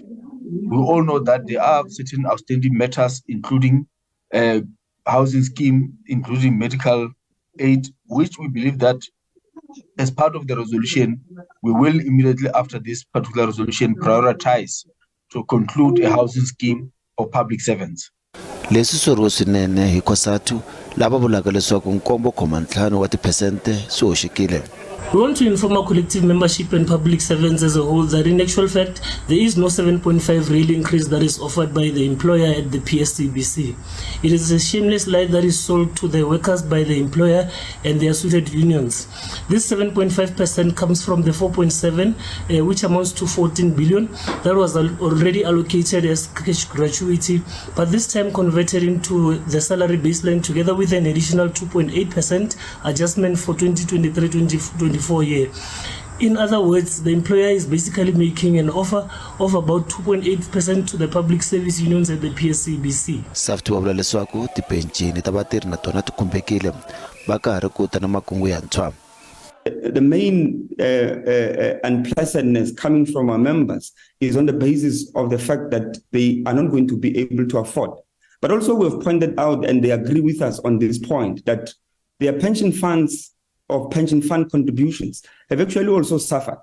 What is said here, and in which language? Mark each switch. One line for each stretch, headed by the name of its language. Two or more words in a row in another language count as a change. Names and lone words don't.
English: We all know that there are certain outstanding matters, including housing scheme, including medical aid, which we believe that as part of the resolution, we will immediately after this particular resolution prioritize to conclude a housing scheme for public servants.
Tsonga: Leswi swo swinene hi kosatu lava vulaka leswaku 9.5 wa tiphesente swi hoxekile.
English: We want to inform our collective membership and public servants as a whole that in actual fact, there is no 7.5 real increase that is offered by the employer at the PSCBC. It is a shameless lie that is sold to the workers by the employer and their suited unions. This 7.5% comes from the 4.7, which amounts to 14 billion that was already allocated as cash gratuity, but this time converted into the salary baseline together with an additional 2.8% adjustment for 2023-2024 year. In other words, the employer is basically making an offer of about 2.8% to the public service unions at the PSCBC.
Tsonga: SAFTU wa vula leswaku tipenchini ta vatirhi na tona ti khumbekile va karhi ku ta na makungu yantshwa.
English: The main unpleasantness coming from our members is on the basis of the fact that they are not going to be able to afford. But also we have pointed out, and they agree with us on this point, that their pension funds of pension fund contributions have actually also suffered.